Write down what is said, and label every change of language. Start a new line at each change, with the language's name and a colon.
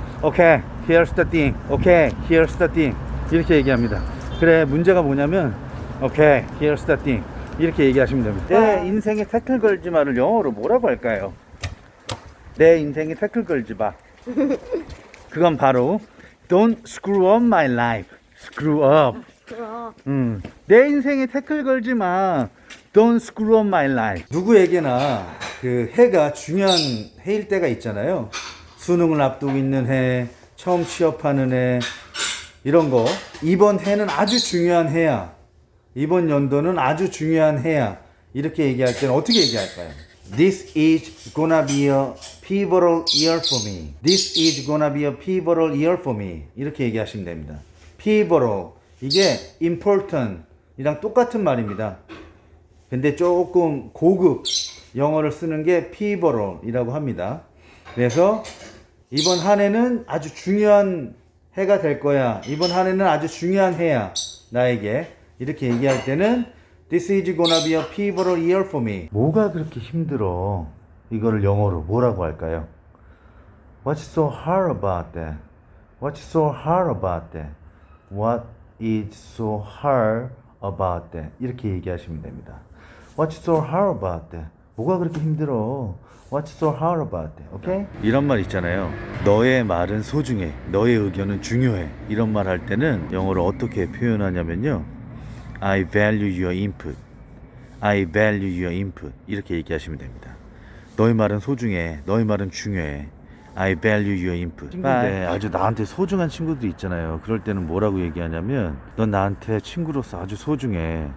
English: Okay, here's the thing. Okay, here's the thing.
Korean: 이렇게 얘기합니다. 그래, 문제가 뭐냐면
English: Okay, here's the thing.
Korean: 이렇게 얘기하시면 됩니다. 내 인생에 태클 걸지 마를 영어로 뭐라고 할까요? 내 인생에 태클 걸지 마. 그건 바로
English: Don't screw up my life. Screw up.
Korean: 그럼 내 인생에 태클 걸지 마.
English: Don't screw up my life.
Korean: 누구에게나 그 해가 중요한 해일 때가 있잖아요. 수능을 앞두고 있는 해, 처음 취업하는 해, 이런 거. 이번 해는 아주 중요한 해야. 이번 연도는 아주 중요한 해야. 이렇게 얘기할 때는 어떻게 얘기할까요?
English: This is gonna be a pivotal year for me. This is gonna be a pivotal year for me.
Korean: 이렇게 얘기하시면 됩니다.
English: Pivotal.
Korean: 이게 important 이랑 똑같은 말입니다. 근데 조금 고급 영어를 쓰는 게 pivotal 이라고 합니다. 그래서 이번 한 해는 아주 중요한 해가 될 거야. 이번 한 해는 아주 중요한 해야. 나에게. 이렇게 얘기할 때는
English: This is gonna be a pivotal year for me.
Korean: 뭐가 그렇게 힘들어? 이거를 영어로 뭐라고 할까요?
English: What's so hard about that? What's so hard about that? What is so hard about that?
Korean: 이렇게 얘기하시면 됩니다.
English: What's so hard about that?
Korean: 뭐가 그렇게 힘들어?
English: What's so hard about that?
Korean: Okay? 이런 말 있잖아요. 너의 말은 소중해. 너의 의견은 중요해. 이런 말 할 때는 영어로 어떻게 표현하냐면요.
English: I value your input. I value your input.
Korean: 이렇게 얘기하시면 됩니다. 너의 말은 소중해. 너의 말은 중요해.
English: I value your input.
Korean: 친구인데 아주 나한테 소중한 친구들이 있잖아요. 그럴 때는 뭐라고 얘기하냐면 넌 나한테 친구로서 아주 소중해.